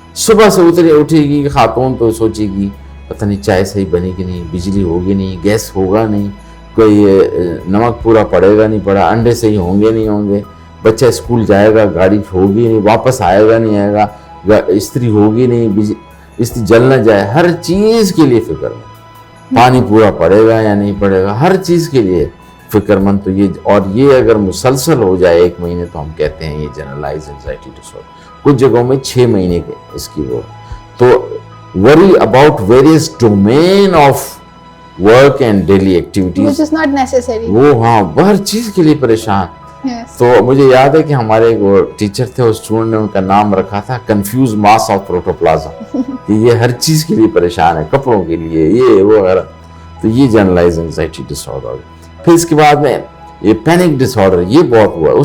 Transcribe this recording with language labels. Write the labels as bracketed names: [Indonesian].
[Urdu] صبح سے اٹھے گی خاتون تو سوچے گی پتہ نہیں چائے صحیح بنے گی نہیں، بجلی ہوگی نہیں، گیس ہوگا نہیں، کوئی نمک پورا پڑے گا نہیں پڑا، انڈے صحیح ہوں گے نہیں ہوں گے، بچہ اسکول جائے گا گاڑی ہوگی نہیں، واپس آئے گا نہیں آئے گا، استری ہوگی نہیں، استری جل نہ جائے. ہر چیز کے لیے فکر مند، پانی پورا پڑے گا یا نہیں پڑے گا، ہر چیز کے لیے فکر مند. تو یہ، اور یہ اگر مسلسل ہو جائے 1 مہینے تو ہم کہتے ہیں یہ جنرلائز اینزائٹی ڈس آرڈر. کچھ جگہوں میں 6 مہینے کے اس کی وہ. [English] تو worry about various domain of work and daily activities which is not necessary. [Urdu] وہ ہاں ہر چیز کے لیے پریشان. تو مجھے یاد ہے کہ ہمارے ایک وہ ٹیچر تھے، اس اسٹوڈنٹ نے ان کا نام رکھا تھا کنفیوز ماس آف پروٹوپلازم کہ یہ ہر چیز کے لیے پریشان ہے، کپڑوں کے لیے، یہ وہ وغیرہ. تو یہ جنرلائز اینزائٹی ڈس آرڈر. پھر اس کے بعد میں یہ پینک ڈس آرڈر، یہ بہت ہوا.